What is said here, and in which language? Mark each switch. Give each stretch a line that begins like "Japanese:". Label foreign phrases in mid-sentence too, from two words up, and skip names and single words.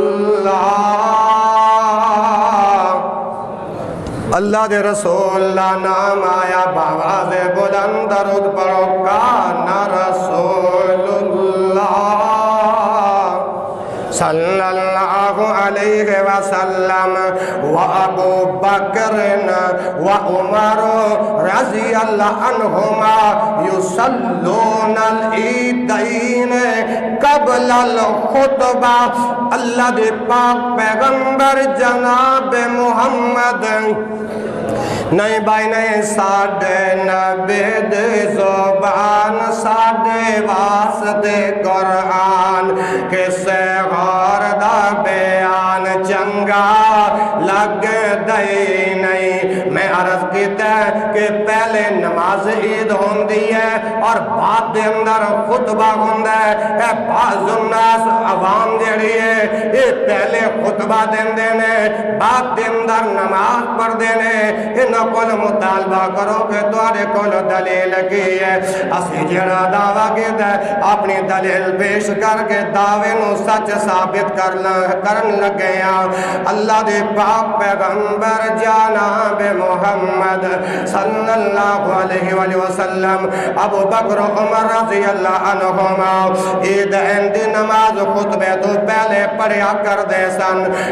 Punjabi: اللہ دے رسول اللہ نام آیا باواز بلند درود پڑھو،
Arabic: کان رسول اللہ صلی اللہ علیہ وسلم و ابو بکر و عمر رضی اللہ عنہما یصلون العیدین قبل الخطبہ۔
Punjabi: اللہ دے پاک پیغمبر جناب محمد نہیں بھائی نہیں، ساڑھے نبی دے زبان ساڑھے واسطے قرآن، کسے غور دا بیان چنگا لگ دئی نہیں۔ میں عرض کیتا ہے کہ پہلے نماز نماز عید ہوندی ہے اور بعد دے اندر خطبہ ہوندا ہے۔
Arabic: بعض الناس
Punjabi: عوام جڑی ہے یہ پہلے خطبہ دیندے نے بعد دے اندر نماز پڑھدے نے۔ انہاں کول مطالبہ کرو کہ تواڈے کول دلیل کی ہے؟ اسی جڑا دعویٰ کیتا ہے اپنی دلیل پیش کر کے دعوے نو سچ ثابت کرن لگے ہاں۔ اللہ دے پاک پیغمبر جناب محمد
Arabic: صلی اللہ علیہ وآلہ وسلم
Punjabi: ابو بکر عمر
Arabic: رضی اللہ عنہما
Punjabi: عیدین دی نماز خطبے تو پہلے پڑھیا کر دے سن۔